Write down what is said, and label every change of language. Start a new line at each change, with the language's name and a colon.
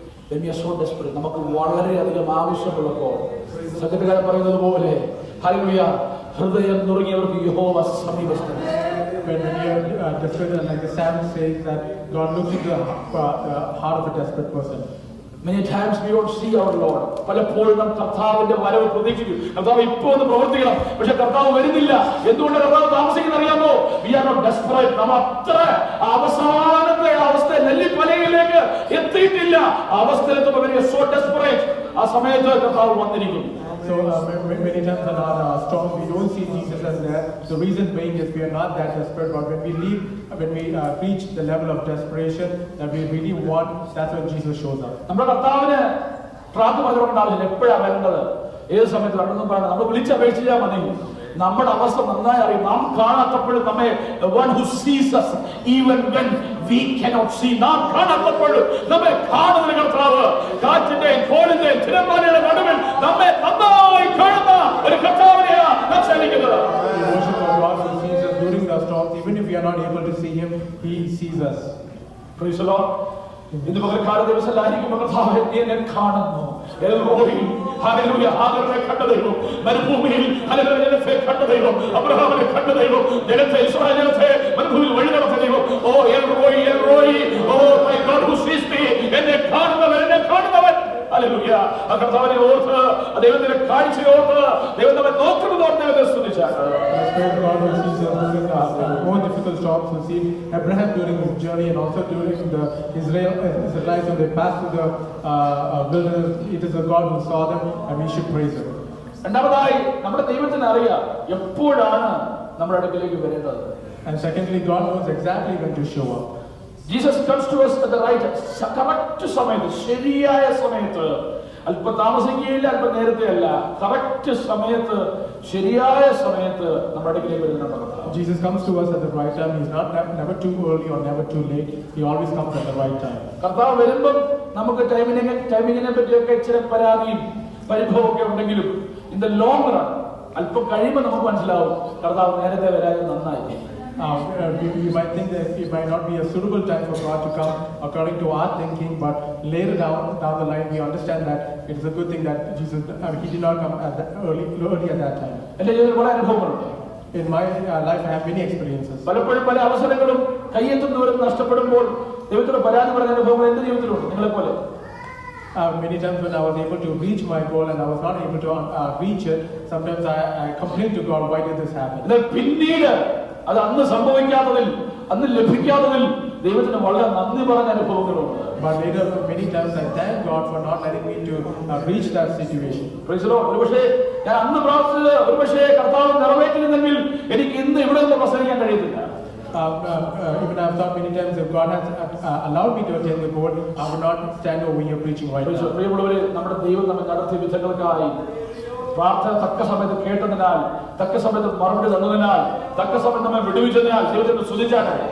English: When we are so desperate,
Malayalam: നമുക്ക് വളരെയധികം ആവശ്യമുള്ളപ്പോൾ സംഗീതകാരൻ പറയുന്നത് പോലെ ഹല്ലേലൂയ, ഹൃദയം നുറുങ്ങിയവർക്ക് യഹോവ സമീപസ്ഥനാണ്.
English: When we are desperate, and like the psalm says that God looks into the heart of a desperate person. Many times we don't see our Lord.
Malayalam: പലപ്പോഴും നാം കർത്താവിന്റെ വരവ് പ്രതീക്ഷിക്കും. കർത്താവ് ഇപ്പോൾ ഒന്ന് പ്രവർത്തിക്കണം, പക്ഷെ കർത്താവ് വരുന്നില്ല. എന്തുകൊണ്ട് കർത്താവ് താമസിക്കുന്ന അറിയാമോ?
English: We are not desperate.
Malayalam: നാം അത്ര അവസാനത്തെ അവസ്ഥ നെല്ലിപ്പലയിലേക്ക് എത്തിയിട്ടില്ല. അവസ്ഥയിലെത്തുമ്പോൾ
English: we are so desperate.
Malayalam: ആ സമയത്ത് കർത്താവ് വന്നിരിക്കും.
English: So many times in our storm, we don't see Jesus as there. The reason being is we are not that desperate. But when we reach the level of desperation that we really want, that's when Jesus shows up.
Malayalam: നമ്മുടെ കർത്താവിന് പ്രാർത്ഥന പറഞ്ഞിട്ടുണ്ടാവില്ല. എപ്പോഴാണ് വരേണ്ടത്, ഏത് സമയത്ത് വരണമെന്നും പറയണം. നമ്മൾ വിളിച്ചപേക്ഷിച്ചാൽ മതി. നമ്മുടെ അവസ്ഥ നന്നായി അറിയും. നാം കാണാത്തപ്പോഴും നമ്മെ
English: one who sees us even when we cannot see.
Malayalam: നാം കാണാത്തപ്പോഴും നമ്മെ കാണുന്ന കർത്താവ്, കാറ്റിന്റെയും കോളിന്റെയും തിരമാലയുടെ നടുവിൽ നമ്മെ നന്നായി കാണുന്ന ഒരു കർത്താവിനെയാണ് നാം സേവിക്കുന്നത്.
English: We worship our God who sees us during the storms. Even if we are not able to see Him, He sees us. Praise the Lord.
Malayalam: ഇന്ന് പകൽക്കാല ദിവസത്തിലായിരിക്കുമ്പോൾ കർത്താവേ നീ എന്നെ കാണുന്നു. എൽറോയി, ഹല്ലേലൂയ, ആദരനെ കണ്ട ദൈവം, മരുഭൂമിയിൽ ഹല്ലേലൂയ ജനത്തെ കണ്ട ദൈവം, അബ്രഹാമിനെ കണ്ട ദൈവം, ജനത്തെ ഇസ്രായേൽ ജനത്തെ മരുഭൂമിയിൽ വഴി നടത്തിയ ദൈവം. ഓ എൽറോയി, എൽറോയി,
English: oh my God who sees me,
Malayalam: എന്നെ കാണുന്നവൻ, എന്നെ കാണുന്നവൻ. ഹല്ലേലൂയ. ആ കർത്താവിനെ ഓർത്ത്, ആ ദൈവത്തിന്റെ കാഴ്ചയെ ഓർത്ത്, ദൈവം നമ്മെ നോക്കുന്നത് ഓർത്ത് ദൈവത്തെ സ്തുതിച്ചാണ്.
English: The Spirit of God who sees us during the more difficult storms, who see Abraham during his journey, and also during the Israelites when they passed through the wilderness. It is a God who saw them, and we should praise Him.
Malayalam: രണ്ടാമതായി നമ്മുടെ ദൈവത്തിന് അറിയാം എപ്പോഴാണ് നമ്മുടെ അടുക്കലേക്ക് വരേണ്ടത്.
English: And secondly, God knows exactly when to show up. Jesus comes to us at the right
Malayalam: correct സമയത്ത്, ശരിയായ സമയത്ത്. അല്പം താമസിക്കുകയില്ല, അല്പം നേരത്തെ അല്ല, കറക്റ്റ് സമയത്ത്, ശരിയായ സമയത്ത് നമ്മുടെ അടുക്കിലേക്ക് വരുന്നുണ്ട്.
English: Jesus comes to us at the right time. He's not never too early or never too late. He always comes at the right time.
Malayalam: കർത്താവ് വരുമ്പം നമുക്ക് ടൈമിങ്ങിനെ പറ്റിയൊക്കെ ഇച്ചിരി പരാതിയും പരിഭവമൊക്കെ ഉണ്ടെങ്കിലും
English: in the long run
Malayalam: അല്പം കഴിയുമ്പോൾ നമുക്ക് മനസ്സിലാവും കർത്താവ് നേരത്തെ വരാതെ നന്നായി.
English: We might think that it might not be a suitable time for God to come according to our thinking, but later down the line we understand that it is a good thing that Jesus He did not come at that early at that time.
Malayalam: എൻ്റെ ജീവിതത്തിൽ പല അനുഭവങ്ങളുണ്ട്.
English: In my life, I have many experiences.
Malayalam: പലപ്പോഴും പല അവസരങ്ങളും കയ്യെത്തുന്നവരും നഷ്ടപ്പെടുമ്പോൾ ദൈവത്തോട് പരാതി പറഞ്ഞ അനുഭവങ്ങൾ എന്റെ ജീവിതത്തിലുണ്ട്. നിങ്ങളെ പോലെ
English: many times when I was able to reach my goal and I was not able to reach it, sometimes I complained to God, why did this happen?
Malayalam: പിന്നീട് അത് അന്ന് സംഭവിക്കാത്തതിൽ, അന്ന് ലഭിക്കാത്തതിൽ ദൈവത്തിന് വളരെ നന്ദി പറഞ്ഞ അനുഭവങ്ങളുണ്ട്.
English: But later, many times I thank God for not letting me to reach that situation. Praise the Lord.
Malayalam: ഒരുപക്ഷേ ഞാൻ അന്ന് പ്രാർത്ഥിച്ചത് ഒരുപക്ഷേ കർത്താവ് നിറവേറ്റിരുന്നെങ്കിൽ എനിക്ക് ഇന്ന് ഇവിടെ നിന്ന് പ്രസംഗിക്കാൻ കഴിയത്തില്ല.
English: Even I've thought many times if God has allowed me to attend the board, I would not stand over here preaching right now.
Malayalam: പ്രിയമുള്ളവരെ, നമ്മുടെ ദൈവം നമ്മെ നടത്തിയ വിധങ്ങൾക്കായി പ്രാർത്ഥന തക്ക സമയത്ത് കേട്ടതിനാൽ, തക്ക സമയത്ത് മറുപടി തന്നതിനാൽ, തക്ക സമയത്ത് നമ്മെ വിടുവിച്ചതിനാൽ ദൈവത്തിന് സ്തുതിച്ചാട്ടെ.